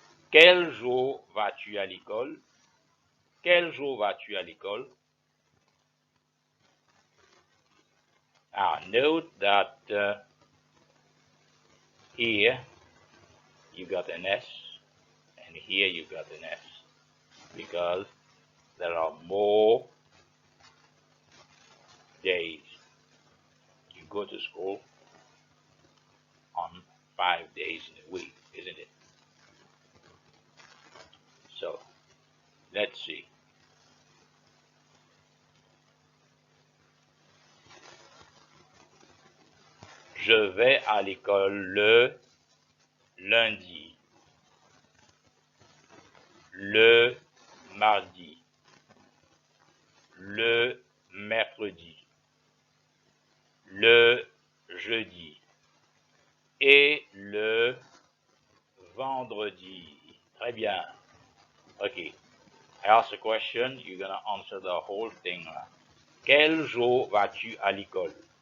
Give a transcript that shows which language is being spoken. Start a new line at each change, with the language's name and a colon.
French: Quel jour vas-tu à l'école? Quel jour vas-tu à l'école?
English: Now, note that here you got an S and here you got an S because there are more days. You go to school on 5 days in a week, isn't it? So, let's see.
French: Je vais à l'école le lundi, le mardi, le mercredi, le jeudi et le vendredi. Très bien. Okay.
English: I ask a question, you're gonna answer the whole thing.
French: Quel jour vas-tu à l'école?